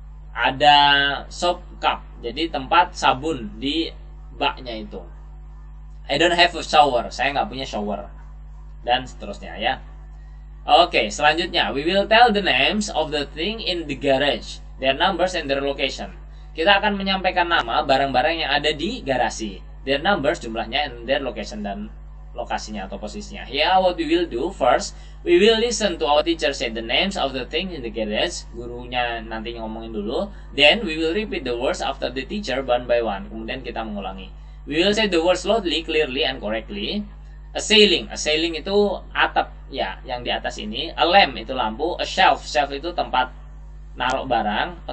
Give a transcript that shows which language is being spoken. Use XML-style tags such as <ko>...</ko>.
<id>Ada soap cup, jadi tempat sabun di baknya itu.</id> <en>I don't have a shower.</en> <id>Saya nggak punya shower. Dan seterusnya ya.</id> <en>Oke,</en> <id>selanjutnya</id> <en>we will tell the names of the thing in the garage, their numbers and their location.</en> <id>Kita akan menyampaikan nama barang-barang yang ada di garasi,</id> <en>their numbers</en> <id>jumlahnya,</id> <en>and their location</en> <id>dan lokasinya atau posisinya.</id> <en>Here what we will do first, we will listen to our teacher say the names of the thing in the garage.</en> <id>Gurunya nanti ngomongin dulu.</id> <en>Then we will repeat the words after the teacher one by one.</en> <id>Kemudian kita mengulangi.</id> <en>We will say the words loudly, clearly, and correctly. A ceiling</en> <id>itu atap ya, yang di atas ini.</id> <en>A lamp</en> <id>itu lampu.</id> <en>A shelf</en> <id>itu tempat naruh barang.</id>